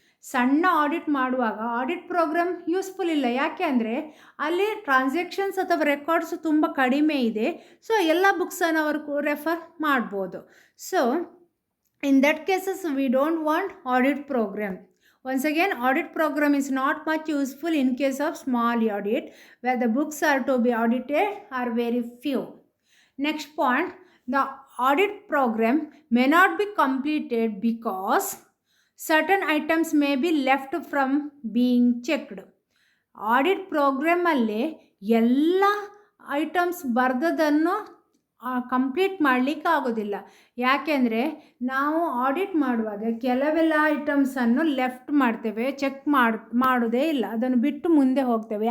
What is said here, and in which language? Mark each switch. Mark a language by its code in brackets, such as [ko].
[kn] ಸಣ್ಣ ಆಡಿಟ್ ಮಾಡುವಾಗ audit program useful ಇಲ್ಲ. ಯಾಕೆ ಅಂದರೆ ಅಲ್ಲಿ ಟ್ರಾನ್ಸಾಕ್ಷನ್ಸ್ ಅಥವಾ ರೆಕಾರ್ಡ್ಸ್ ತುಂಬ ಕಡಿಮೆ ಇದೆ. ಸೊ ಎಲ್ಲ ಬುಕ್ಸನ್ನು ಅವರು ರೆಫರ್ ಮಾಡ್ಬೋದು. So [en] In that cases we don't want audit program. Once again, audit program is not much useful in case of small audit where the books are to be audited are very few. Next point, the audit program may not be completed because certain items may be left from being checked. [kn] Audit ಪ್ರೋಗ್ರಾಮಲ್ಲಿ ಎಲ್ಲ items ಬರೆದದನ್ನು complete ಮಾಡಲಿಕ್ಕೆ ಆಗೋದಿಲ್ಲ. ಯಾಕೆಂದರೆ ನಾವು audit ಮಾಡುವಾಗ ಕೆಲವೆಲ್ಲ ಐಟಮ್ಸನ್ನು left ಮಾಡ್ತೇವೆ, check ಮಾಡೋದೇ ಇಲ್ಲ, ಅದನ್ನು ಬಿಟ್ಟು ಮುಂದೆ ಹೋಗ್ತೇವೆ.